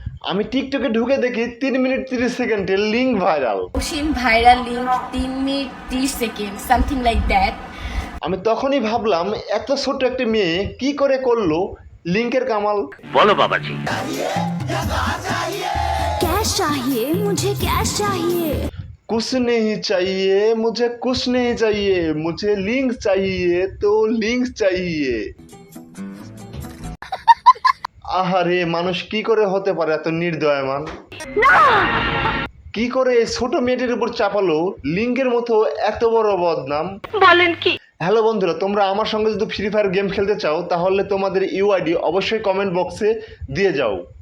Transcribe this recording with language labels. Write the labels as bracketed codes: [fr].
[bn] আমি টিকটকে ঢুকে দেখি 3 মিনিট 30 সেকেন্ডে link viral. Asim viral link 3 minute 30 second [en] Something like that. [bn] আমি তখনই ভাবলাম এত ছোট একটা মেয়ে কি করে করলো লিঙ্কের কামাল। [hi] क्या चाहिए मुझे, क्या चाहिए? कुछ नहीं चाहिए मुझे, कुछ नहीं चाहिए मुझे, लिंक चाहिए तो लिंक चाहिए। [bn] আহারে, মানুষ কি করে হতে পারে এত নির্দয়মান? কি করে এই ছোট মেয়েটির উপর চাপালো লিঙ্কের মতো এত বড় বদনাম? বলেন কি? হ্যালো বন্ধুরা, তোমরা আমার সঙ্গে যদি ফ্রি ফায়ার গেম খেলতে চাও তাহলে তোমাদের ইউআইডি অবশ্যই কমেন্ট বক্সে দিয়ে যাও।